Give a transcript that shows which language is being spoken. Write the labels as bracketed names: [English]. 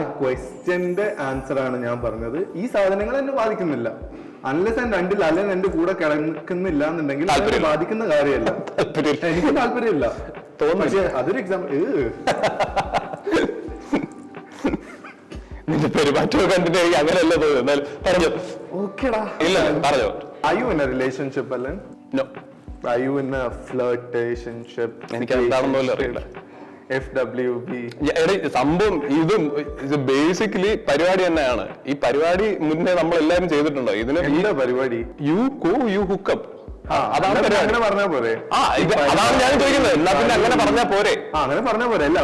[Malayalam] ക്വസ്റ്റ്യന്റെ answer ആണ് ഞാൻ പറഞ്ഞത്. ഈ സാധനങ്ങൾ എന്നെ ബാധിക്കുന്നില്ല. [English] unless and until [Malayalam] അലൻ എന്റെ കൂടെ കിടക്കുന്നില്ല എന്നുണ്ടെങ്കിൽ അതിനെ ബാധിക്കുന്ന കാര്യമല്ല. എനിക്ക് താല്പര്യമില്ല. പക്ഷേ അതൊരു എക്സാമ്പിൾ. നിന്റെ പെരുമാറ്റം കണ്ടിട്ട് എനിക്ക് അങ്ങനെയല്ല തോന്നുന്നു. എന്നാലും പറഞ്ഞു. ഓക്കെടാ. ഇല്ല പറഞ്ഞു. [English] Are you in a relationship, Alan? No. Are you in a flirtationship? [Malayalam] എനിക്ക് എന്താണെന്ന് പോലും അറിയില്ല. [English] FWB. [Malayalam] എടീ, സംഭവം ഇത് ബേസിക്കലി പരിപാടി തന്നെയാണ്. ഈ പരിപാടി മുന്നേ നമ്മൾ എല്ലാരും ചെയ്തിട്ടുണ്ടോ? ഇതിന് എന്താ പരിപാടി? [English] You hookup. [Malayalam] അതാണ് അങ്ങനെ പരിപാടി. പറഞ്ഞാ പോരെ? അതാണ് ഞാൻ ചോദിക്കുന്നത്. എന്നാ പിന്നെ അങ്ങനെ പറഞ്ഞാ പോരെ? അങ്ങനെ പറഞ്ഞാ പോരെ? അല്ല,